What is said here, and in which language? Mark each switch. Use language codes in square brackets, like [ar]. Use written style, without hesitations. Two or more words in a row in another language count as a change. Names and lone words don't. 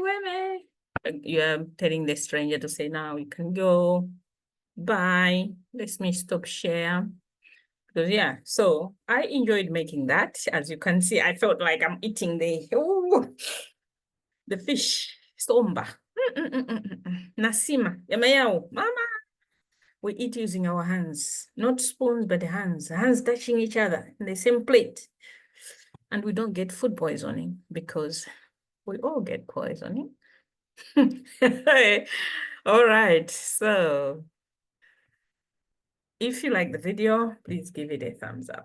[tum] Zulariweme. [en] you're telling the stranger to say, now you can go. Bye. Let me stop share. Because yeah, so I enjoyed making that. As you can see, I felt like I'm eating the fish. [tum] Somba. Nasima. Yamayao. Mama. [en] We eat using our hands, not spoons, but hands touching each other in the same plate. And we don't get food poisoning because we all get poisoning. All right, so if you like the video, please give it a thumbs up.